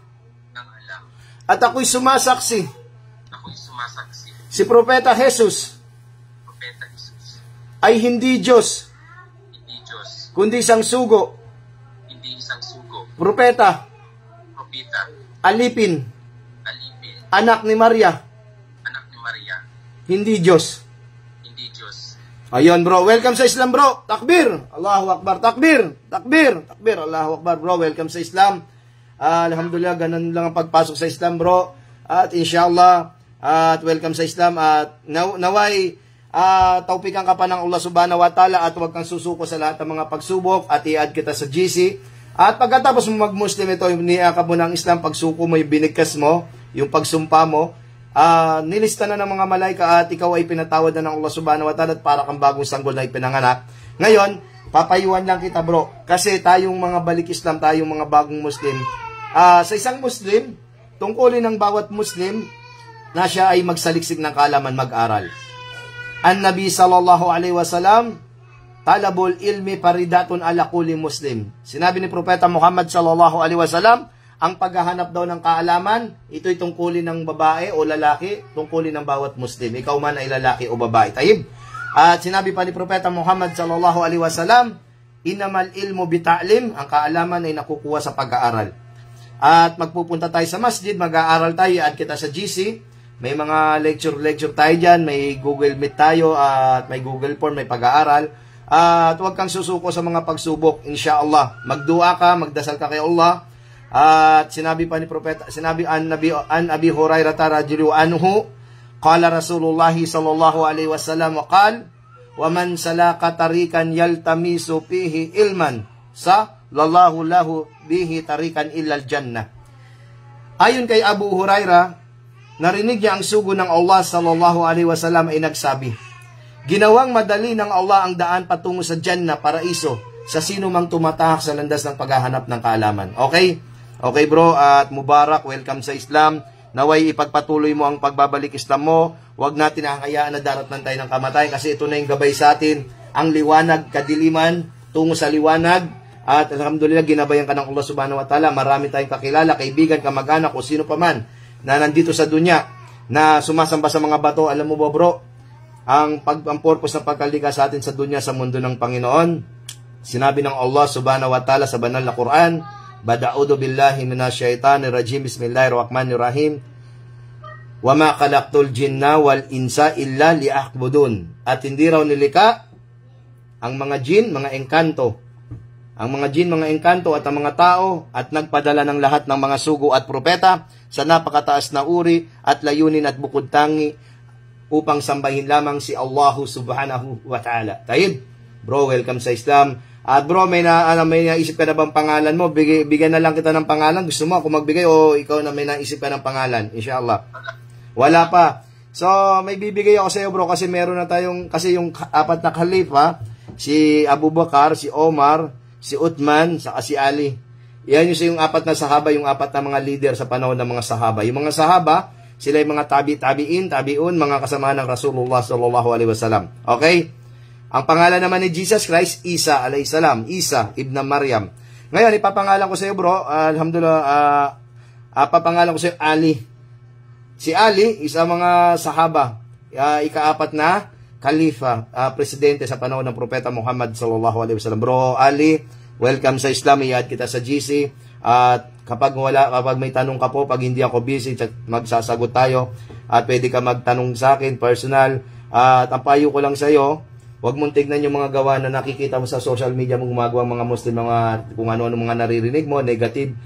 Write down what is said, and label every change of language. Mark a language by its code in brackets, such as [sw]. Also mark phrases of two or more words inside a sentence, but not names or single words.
[tl] At ako'y sumasaksi, si Propeta Jesus ay hindi Diyos, kundi isang sugo, propeta, alipin, anak ni Maria, hindi Diyos. Ayun bro, welcome sa Islam bro. Takbir, [ar] الله أكبر, [tl] takbir, takbir, takbir, [ar] الله أكبر [tl] bro, welcome sa Islam. Alhamdulillah, ganun lang ang pagpasok sa Islam bro. At inshallah, at welcome sa Islam. At naway, taupikan ka pa ng Allah [ar] سبحانه وتعالى [tl] at huwag kang susuko sa lahat ng mga pagsubok at i-add kita sa GC. At pagkatapos mo mag-Muslim, ito, niyakap mo ng Islam, pagsuko mo, yung binigkas mo, yung pagsumpa mo, nilista na ng mga malaika at ikaw ay pinatawad na ng Allah [ar] سبحانه وتعالى [tl] at para kang bagong sanggol na ipinanganak. Ngayon, papayuan lang kita bro, kasi tayong mga balik Islam, tayong mga bagong Muslim, sa isang Muslim, tungkulin ng bawat Muslim na siya ay magsaliksik ng kaalaman, mag-aral. [ar] النبي صلى الله عليه وسلم طلب العلم فريضة على كل مسلم. [tl] Sinabi ni Propeta Muhammad [ar] صلى الله عليه وسلم, [tl] ang paghahanap daw ng kaalaman, ito'y tungkulin ng babae o lalaki, tungkulin ng bawat Muslim. Ikaw man ay lalaki o babae. Taib. At sinabi pa ni Propeta Muhammad [ar] صلى الله عليه وسلم, إنما العلم بالتعلم, [tl] ang kaalaman ay nakukuha sa pag-aaral. At magpupunta tayo sa masjid, mag-aaral tayo at kita sa GC. May mga lecture tayo dyan, may Google Meet tayo, at may Google Form, may pag-aaral. At huwag kang susuko sa mga pagsubok, insyaAllah. Magdua ka, magdasal ka kay Allah. At sinabi pa ni Propeta, sinabi [ar] عن أبي هريرة رضي الله عنه قال رسول الله صلى الله عليه وسلم وقال ومن سلك طريقا يلتمس فيه علما سهل الله له به طريقا إلى الجنة. [tl] Ayon kay Abu Hurairah, narinig niya ang sugo ng Allah [ar] صلى الله عليه وسلم [tl] ay nagsabi, ginawang madali ng Allah ang daan patungo sa Jannah, paraiso, sa sino mang tumatahak sa landas ng paghahanap ng kaalaman. Okay? Okay bro, at Mubarak, welcome sa Islam. Naway ipagpatuloy mo ang pagbabalik Islam mo. Huwag natin hahayaan na daratnan tayo ng kamatayan, kasi ito na yung gabay sa atin, ang liwanag, kadiliman, tungo sa liwanag. At alhamdulillah, ginabayan ka ng Allah [ar] سبحانه وتعالى. [tl] Marami tayong kakilala, kaibigan, kamag-anak, o sino pa man na nandito sa dunya, na sumasamba sa mga bato. Alam mo ba bro, ang purpose ng pagkaligtas sa atin sa dunya, sa mundo ng Panginoon, sinabi ng Allah [ar] سبحانه وتعالى [tl] sa banal na Quran, [ar] فأعوذ بالله من الشيطان الرجيم بسم الله الرحمن الرحيم, وما خلقت الجن والإنس إلا ليعبدون. [tl] At hindi raw nilika ang mga jin, mga engkanto, ang mga jin, mga engkanto at ang mga tao, at nagpadala ng lahat ng mga sugo at propeta sa napakataas na uri at layunin at bukod tangi upang sambahin lamang si Allah [ar] سبحانه وتعالى. [tl] Taib, bro, welcome sa Islam. At bro, may naisip ka na bang pangalan mo? Bigyan na lang kita ng pangalan. Gusto mo ako magbigay o ikaw na may naisip ka ng pangalan? Inshallah. Wala pa. So, may bibigay ako sa iyo bro, kasi meron na tayong, kasi yung apat na khalifa, si Abu Bakar, si Omar, si Uthman, saka si Ali. Yan yung apat na sahaba, yung apat na mga leader sa panahon ng mga sahaba. Yung mga sahaba, sila yung mga tabi'un, mga kasamahan ng Rasulullah [ar] صلى الله عليه وسلم. [tl] Okay? Ang pangalan naman ni Jesus Christ, [ar] عيسى عليه السلام, [tl] Isa ibn Maryam. Ngayon, ipapangalan ko sa iyo bro, alhamdulillah, papangalan ko sa iyo Ali. Si Ali, isa mga sahaba, ikaapat na Khalifa, presidente sa panahon ng Propeta Muhammad [ar] صلى الله عليه وسلم. [tl] Bro Ali, welcome sa Islam. I-add kita sa GC. At kapag may tanong ka po, pag hindi ako busy, magsasagot tayo. At pwede ka magtanong sa akin, personal. At ang payo ko lang sa iyo, huwag mong tignan yung mga gawa na nakikita mo sa [en] social media [tl] mong gumagawa mga Muslim, kung ano-ano mga naririnig mo, negative.